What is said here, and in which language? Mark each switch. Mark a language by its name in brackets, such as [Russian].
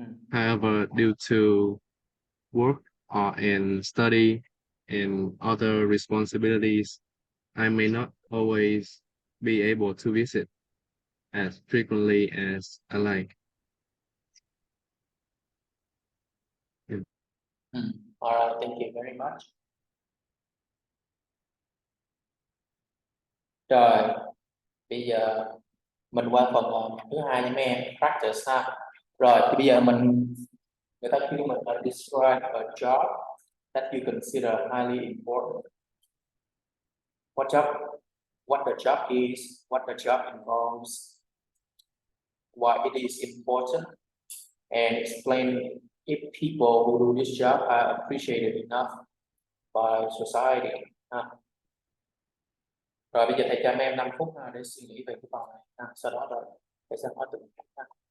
[English] However, due to work and study and other responsibilities, I may not always be able to visit as frequently as I like. All right, thank you very much. [Vietnamese] Rồi, bây giờ mình qua phần thứ hai nha mấy em, practice ha. Rồi, thì bây giờ người ta kêu mình là [English] describe a job that you consider highly important. What the job is, what the job involves, why it is important, and explain if people who do this job are appreciated enough by society. [Vietnamese] Rồi bây giờ thầy cho em 5 phút để suy nghĩ về cái phần này. Sau đó rồi thầy sẽ hỏi từng ha.